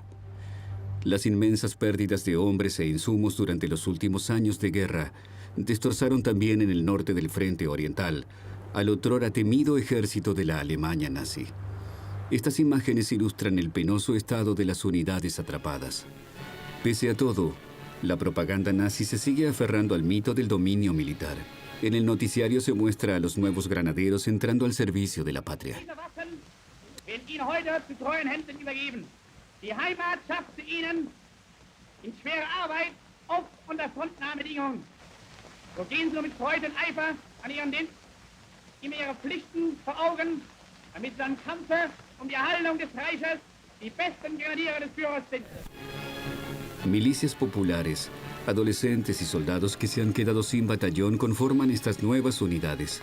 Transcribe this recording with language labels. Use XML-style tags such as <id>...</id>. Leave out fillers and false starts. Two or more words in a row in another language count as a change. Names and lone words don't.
<es>Las inmensas pérdidas de hombres e insumos durante los últimos años de guerra destrozaron también en el norte del Frente Oriental al otrora temido ejército de la Alemania nazi. Estas imágenes ilustran el penoso estado de las unidades atrapadas. Pese a todo, la propaganda nazi se sigue aferrando al mito del dominio militar. En el noticiario se muestra a los nuevos granaderos entrando al servicio de la patria.</es> <de>Die Heimat schaffte ihnen in schwerer Arbeit oft unter Frontnahmebedingungen. So gehen sie mit Freude und Eifer an ihren Dienst, immer ihre Pflichten vor Augen, damit sie am Kampfe die Erhaltung des Reiches die besten Grenadiere des Führers sind.</de> <es>Milicias populares, adolescentes y soldados que se han quedado sin batallón conforman estas nuevas unidades.</es>